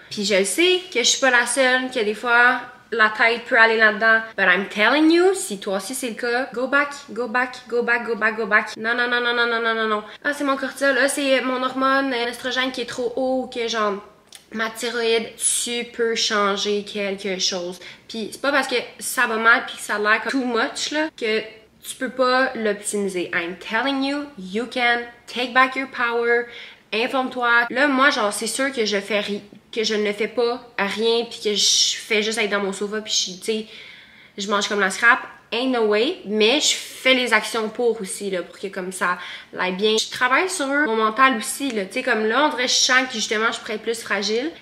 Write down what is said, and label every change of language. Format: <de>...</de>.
<fr>Puis je sais que je suis pas la seule, que des fois la tête peut aller là-dedans,</fr> <en>but I'm telling you,</en> <fr>si toi aussi c'est le cas,</fr> <en>go back, go back,</en> <fr>go back, go back, go back. Non, non, non, non, non, non, non, non, non. Ah, c'est mon cortisol, là, c'est mon hormone, l'estrogène qui est trop haut, que genre ma thyroïde, tu peux changer quelque chose. Puis c'est pas parce que ça va mal puis que ça a l'air comme</fr> <en>too much</en> <fr>là que tu peux pas l'optimiser.</fr> <en>I'm telling you, you can take back your power.</en> <fr>Informe-toi. Là, moi, genre, c'est sûr que je ne fais pas à rien puis que je fais juste être dans mon sofa puis tu sais, je mange comme la scrap.</fr> <en>ain't no way,</en> <fr>mais je fais les actions pour aussi, là, pour que comme ça aille bien. Je travaille sur mon mental aussi, là, tu sais, comme là, on dirait que je sens que justement, je pourrais être plus fragile.</fr>